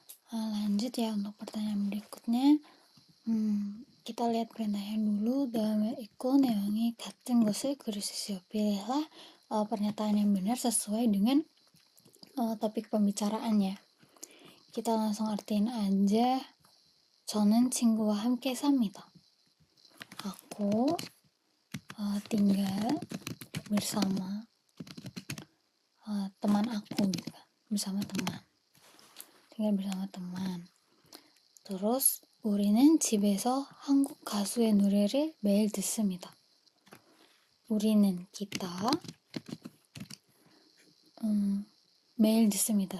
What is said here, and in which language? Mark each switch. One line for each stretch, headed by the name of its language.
Indonesian: Lanjut ya untuk pertanyaan berikutnya. Kita lihat perintahnya dulu.
Korean: 다음에 읽고 내용이 같은 것을 고르십시오.
Indonesian: Pilihlah pernyataan yang benar sesuai dengan topik pembicaraannya. Kita langsung artiin aja.
Korean: 저는 친구와 함께 삽니다.
Indonesian: Aku tinggal bersama teman aku gitu kan. Bersama teman. tinggal bersama teman. terus
Korean: 우리는 집에서 한국 가수의 노래를 매일 듣습니다. 우리는
Indonesian: kita
Korean: 매일 듣습니다.